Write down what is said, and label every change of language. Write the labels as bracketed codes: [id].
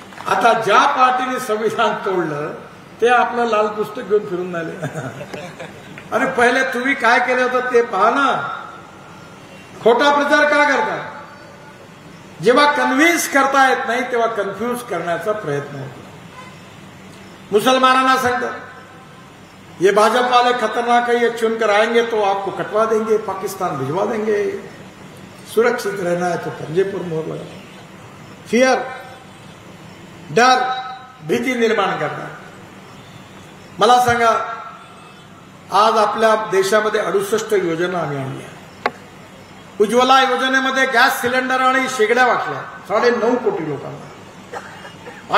[mr] आता ज्या पार्टीने संविधान तोडलं ते आपलं लाल पुस्तक घेऊन फिरून आले. अरे पहिले तुम्ही काय केलं होतं ते पहा ना. खोटा प्रचार का करता? जेव्हा कन्व्हिन्स करता येत नाही तेव्हा कन्फ्यूज करण्याचा प्रयत्न होतो. मुसलमानांना सांगतात [hi] ये भाजपा वाले खतरनाक है, ये चुनकर आएंगे तो आपको कटवा देंगे, पाकिस्तान भिजवा देंगे, सुरक्षित रहना है तो पंजे पर मोहर लगा. [mr] फियर, डर, भीती निर्माण करणार. मला सांगा, आज आपल्या देशामध्ये 68 योजना आम्ही आणल्या. उज्ज्वला योजनेमध्ये गॅस सिलेंडर आणि शेगड्या वाटल्या 9.5 कोटी लोकांना.